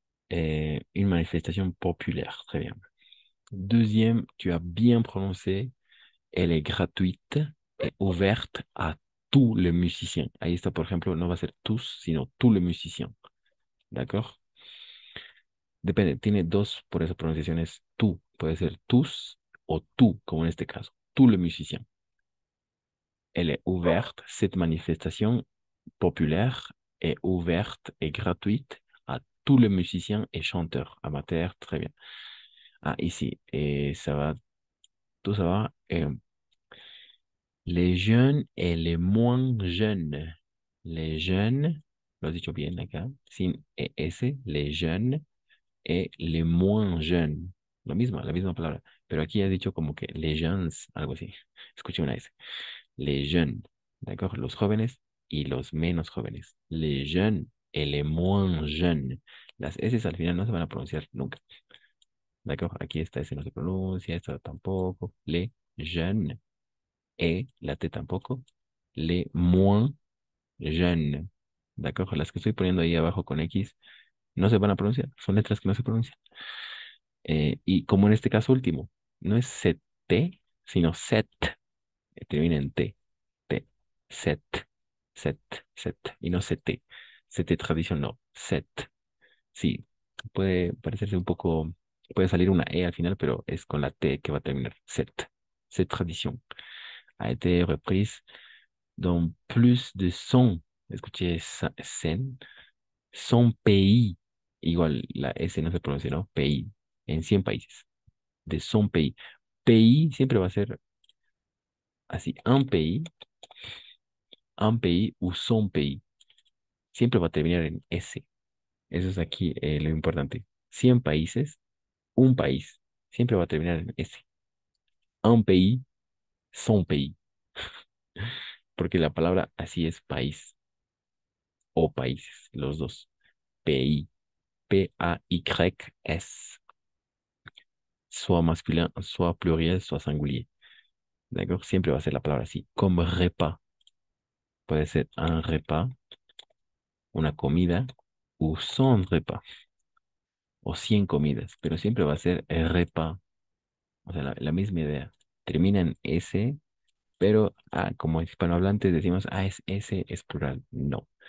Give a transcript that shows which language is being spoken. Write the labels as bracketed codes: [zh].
[fr] Une manifestation populaire, très bien. Deuxième, tu as bien prononcé, elle est gratuite et ouverte à tous les musiciens. [es] Ahí está, por ejemplo, no va a ser tous, sino tous les musiciens. ¿D'accord? Depende, tiene dos, por eso pronunciaciones tú. Puede ser tous o tú, como en este caso. [fr] Tous les musiciens. Elle est ouverte, cette manifestation populaire est ouverte et gratuite à tous les musiciens et chanteurs amateurs. Très bien. Ah, ici, et ça va, tout ça va. Les jeunes et les moins jeunes. [es] Les jeunes, lo he dicho bien acá, sin ES, [fr] les jeunes et les moins jeunes. [es] Lo mismo, la misma palabra. Pero aquí has dicho como que les jeunes, algo así. Escuché una S. Les jeunes, ¿d'accord? Los jóvenes y los menos jóvenes. [fr] Les jeunes et les moins jeunes. [es] Las S al final no se van a pronunciar nunca. ¿D'accord? Aquí esta S no se pronuncia, esta tampoco. Les jeunes et la T tampoco. [fr] Les moins jeunes. ¿D'accord? [es] Las que estoy poniendo ahí abajo con X no se van a pronunciar. Son letras que no se pronuncian. Y como en este caso último, no es set, sino set. Termina en T. T. Set. Set. Set. Y no CT. CT tradición, no. Set. Sí. Puede parecerse un poco. Puede salir una E al final, pero es con la T que va a terminar. Set. [fr] Cette tradition a été reprise dans plus de [es] 100, escuché scène, 100 pays, igual la S no se pronuncia, ¿no? Pays, en 100 países, de 100 pays. Pays siempre va a ser así, un pays ou 100 pays. Siempre va a terminar en S. Eso es aquí lo importante. 100 países, un país, siempre va a terminar en S. Un pays, 100 pays. Porque la palabra así es país o países, los dos. Pays, P-A-Y-S. [fr] Soit masculin, soit pluriel, soit singulier. D'accord? [es] Siempre va a ser la palabra así. [fr] Comme repas. [es] Puede ser un repas, una comida, o 100 repas, o 100 comidas, pero siempre va a ser el repas. O sea, la misma idea. Termina en S, pero como hispanohablantes decimos, es S, es plural. No.